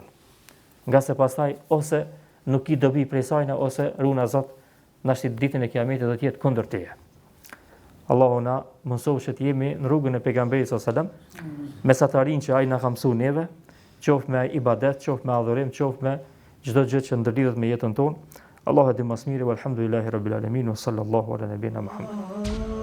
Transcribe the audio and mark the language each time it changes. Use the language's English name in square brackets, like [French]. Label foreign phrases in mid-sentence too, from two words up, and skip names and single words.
[Albanian] Nga se pastaj ose nuk ki dobi prej sajna, ose runa Zot na shtit ditën e kiametit do të jetë kundër teje. Allahu na mësoj që të jemi në rrugën e pejgamberit [Arabic] صلى الله عليه وسلم, [Albanian] mesatarin që ai na ka mësuar neve, qoftë me ibadet, qoftë me adhurim, qoftë me çdo gjë që ndërlidhet me jetën tonë. Allahu e di më së miri, [Arabic] والحمد لله رب العالمين، وصلى الله على نبينا محمد.